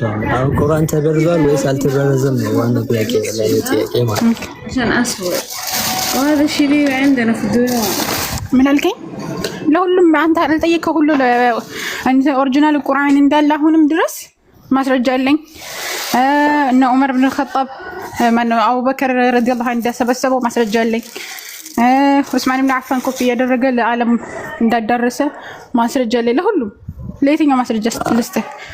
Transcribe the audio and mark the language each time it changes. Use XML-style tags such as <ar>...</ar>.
<am>አሁን ቁርአን ተበርዟል ወይስ አልተበረዘም ነው ዋና ጥያቄ ላይ ጥያቄ ማለት ነው።</am> <ar>وهذا الشيء اللي عندنا في الدنيا.</ar> <am>ምን አልከኝ? ለሁሉም አንተ አልጠየቀው ሁሉ አንተ ኦሪጂናል ቁርአን እንዳለ አሁንም ድረስ ማስረጃ አለኝ። እነ ዑመር ብን الخطاب ማነው አቡበከር ረዲየላሁ ዐንሁ እንዳሰበሰበው ማስረጃ አለኝ። ዑስማን ብን አፋን ኮፒ ያደረገ ለዓለም እንዳዳረሰ ማስረጃ አለኝ። ለሁሉም ለየትኛው ማስረጃ ልስጥህ?</am>